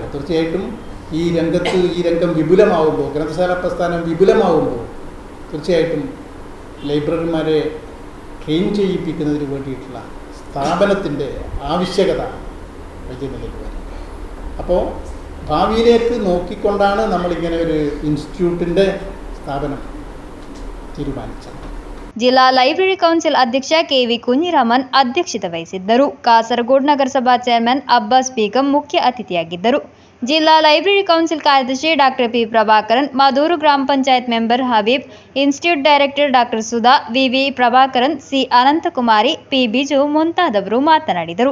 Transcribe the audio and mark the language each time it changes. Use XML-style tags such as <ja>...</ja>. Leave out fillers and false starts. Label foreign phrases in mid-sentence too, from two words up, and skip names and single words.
<ml>തീർച്ചയായിട്ടും ഈ രംഗം വിപുലമാവുമ്പോൾ, ഗ്രന്ഥശാല പ്രസ്ഥാനം വിപുലമാവുമ്പോൾ തീർച്ചയായിട്ടും ലൈബ്രറിമാരെ ട്രെയിൻ ചെയ്യിപ്പിക്കുന്നതിന് വേണ്ടിയിട്ടുള്ള സ്ഥാപനത്തിൻ്റെ ആവശ്യകത വലിയ നിലയിൽ വരും. അപ്പോൾ ഭാവിയിലേക്ക് നോക്കിക്കൊണ്ടാണ് നമ്മളിങ്ങനെ ഒരു ഇൻസ്റ്റിറ്റ്യൂട്ടിൻ്റെ സ്ഥാപനം തീരുമാനിച്ചത്.</ml> <kn>ಜಿಲ್ಲಾ ಲೈಬ್ರರಿ ಕೌನ್ಸಿಲ್ ಅಧ್ಯಕ್ಷ ಕೆವಿ ಕುഞ്ഞിರಾಮನ್ ಅಧ್ಯಕ್ಷತೆ ವಹಿಸಿದ್ದರು. ಕಾಸರಗೋಡು ನಗರಸಭಾ ಚೇರ್ಮನ್ ಅಬ್ಬಾಸ್ ಬೇಗಂ ಮುಖ್ಯ ಅತಿಥಿಯಾಗಿದ್ದರು. ಜಿಲ್ಲಾ ಲೈಬ್ರರಿ ಕೌನ್ಸಿಲ್ ಕಾರ್ಯದರ್ಶಿ ಡಾಕ್ಟರ್ ಪಿ ಪ್ರಭಾಕರನ್, ಮದೂರು ಗ್ರಾಮ ಪಂಚಾಯತ್ ಮೆಂಬರ್ ಹಬೀಬ್, ಇನ್ಸ್ಟಿಟ್ಯೂಟ್ ಡೈರೆಕ್ಟರ್ ಡಾಕ್ಟರ್ ಸುಧಾ, ವಿವಿ ಪ್ರಭಾಕರನ್, ಸಿ ಅನಂತಕುಮಾರಿ, ಪಿ ಬಿಜು ಮುಂತಾದವರು ಮಾತನಾಡಿದರು.</kn>